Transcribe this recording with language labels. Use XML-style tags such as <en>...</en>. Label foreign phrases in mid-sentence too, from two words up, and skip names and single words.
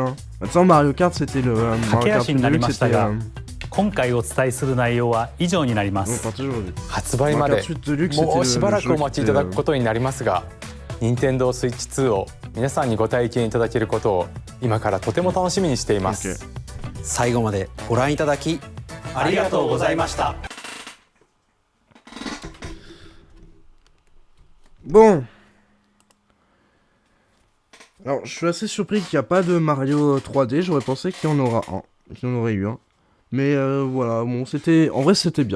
<ja>駆け足になりましたが、今回お伝えする内容は以上になります。発売までもうしばらくお待ちいただくことになりますが、Nintendo Switch 2を皆さんにご体験いただけることを今からとても楽しみにしています。最後までご覧いただきありがとうございました。</ja> <fr>Bon. Alors, je suis assez surpris qu'il n'y a pas de Mario 3D. J'aurais pensé qu'il y en aura un. Qu'il y en aurait eu un. Mais voilà, bon, c'était... En vrai, c'était bien.</fr>